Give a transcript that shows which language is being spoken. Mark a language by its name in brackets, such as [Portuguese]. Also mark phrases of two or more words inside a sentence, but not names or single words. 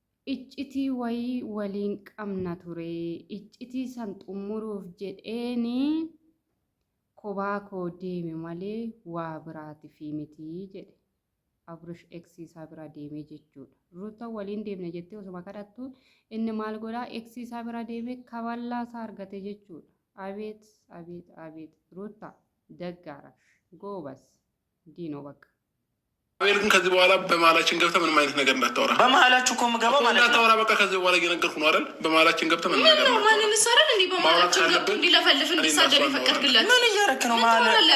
[Oromo] iccitii wayii waliin qabna ture iccitii san xumuruuf jedheeni kophaa koo deeme malee waa biraatiif miti jedhe Abrish eksiisaa bira deemee jechuudha. Ruuta waliin deemne jettee osuma kadhattu inni maal godhaa eksiisaa bira deemee kaballaa isaa argate jechuudha. [Amharic] Abeet abeet abeet ruuta ደጋራሽ ጎበዝ እንዲህ ነው በቃ። አቤል ግን ከዚህ በኋላ በመሀላችን ገብተህ ምንም አይነት ነገር እንዳታወራ። በመሀላችሁ እኮ የምገባው ማለት ነው እንዳታወራ። በቃ ከዚህ በኋላ እየነገርኩህ ነው አይደል? በመሀላችን ገብተህ ምንም ነገር ነው ማንም ሰራል እንዴ? በመሀላችን ገብተህ እንዲለፈልፍ እንዲሳደብ ይፈቀድክለት ምን እያረክ ነው ማለት?